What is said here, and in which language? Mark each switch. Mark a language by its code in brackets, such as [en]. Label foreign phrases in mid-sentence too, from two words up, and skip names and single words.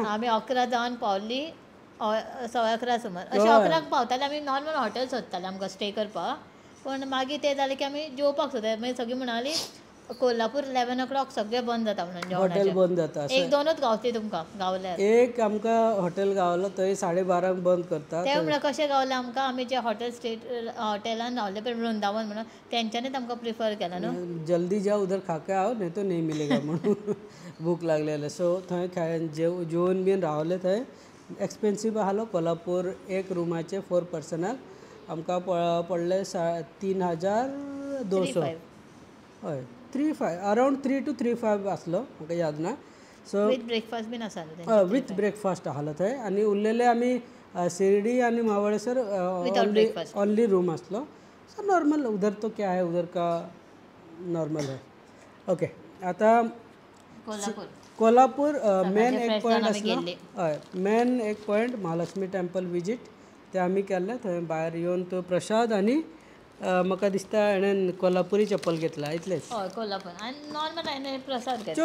[kok] आमी 11 जावन पावली 11:15 सुमार अशें 11 पावताले आमी नॉर्मल हॉटेल सोदताले आमकां स्टे करपाक पण मागीर तें जालें की आमी जेवपाक सोदताले मागीर सगळीं म्हणाली कोल्हापूर 11 o'clock सगळें बंद जाता म्हणून हॉटेल बंद जाता एक दोनूच गावतली तुमकां गावल्यार एक आमकां हॉटेल गावलो थंय 12:30 बंद करता ते म्हणल्यार कशें गावलें आमकां आमी जे हॉटेल स्टे हॉटेलान रावले पळय वृंदावन म्हणून तेंच्यांनीच आमकां प्रिफर केला न्हू [hi] जल्दी जा उधर खाके आओ नहीं तो नहीं मिलेगा [kok] म्हणून भूक लागलेले सो थंय जेवून बीन रावले थंय एक्सपेन्सीव आसलो कोल्हापूर एक रुमाचे 4 पर्सनाक आमकां पडले 3,200 हय 3,500 अरावंड 3 to 3,500 आसलो म्हाका याद ना सो [en] with breakfast [kok] बीन आसा [en] with breakfast [kok] आसलो थंय आनी उरलेले आमी शिर्डी आनी महाबळेश्वर [en] only room [kok] आसलो सो नॉर्मल [hi] उधर तो क्या है उधर का नॉर्मल है [kok] ओके आतां कोल्हापूर मेन एक पॉयंट आसलो हय मेन एक पॉयंट महालक्ष्मी टेंपल विजीट ते आमी केल्ले थंय भायर येवन तो प्रसाद आनी म्हाका दिसता हाणें कोल्हापुरी चप्पल घेतला इतलेंच हय कोल्हापूर आनी नॉर्मल हांवें प्रसाद घेतला